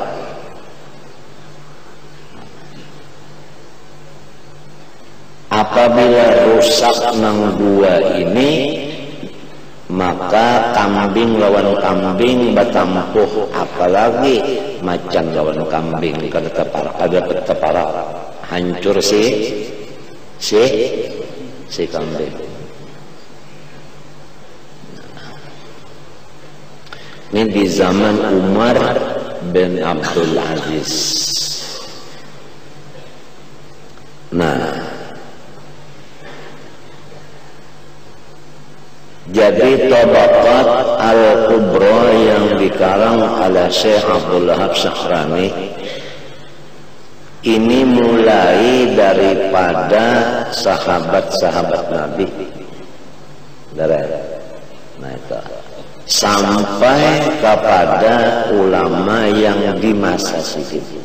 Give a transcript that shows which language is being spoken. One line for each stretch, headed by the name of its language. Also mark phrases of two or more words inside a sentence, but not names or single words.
Banjar: Apabila rusak nang dua ini, maka kambing lawan kambing batampuh, apalagi macan lawan kambing kada tepara hancur si kambing.
Indonesian: Ini di zaman Umar bin Abdul Aziz. Nah, jadi Tabaqat Al-Kubra yang dikarang oleh Syekh Abdul Wahab Syahrani ini mulai daripada sahabat-sahabat Nabi, nah itu, sampai kepada ulama yang di masa sidin,